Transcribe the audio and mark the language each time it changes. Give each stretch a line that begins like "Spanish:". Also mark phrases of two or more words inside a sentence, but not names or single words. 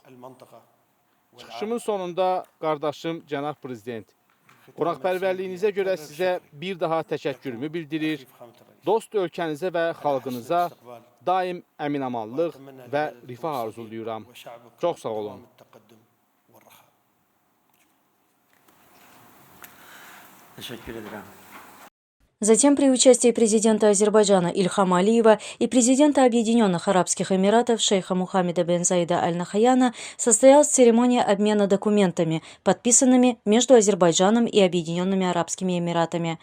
Azerbaijani: Çıxışımın sonunda qardaşım Cənab Prezident, qonaqpərvərliyinizə görə sizə bir daha təşəkkürümü bildirir, dost ölkənizə və xalqınıza daim əmin-amanlıq və rifah arzuluyuram. Çox sağ olun.
Turkish: Teşekkür ederim.
Russian: Затем при участии президента Азербайджана Ильхама Алиева и президента Объединенных Арабских Эмиратов шейха Мухаммеда бен Заида Аль-Нахаяна состоялась церемония обмена документами, подписанными между Азербайджаном и Объединенными Арабскими Эмиратами.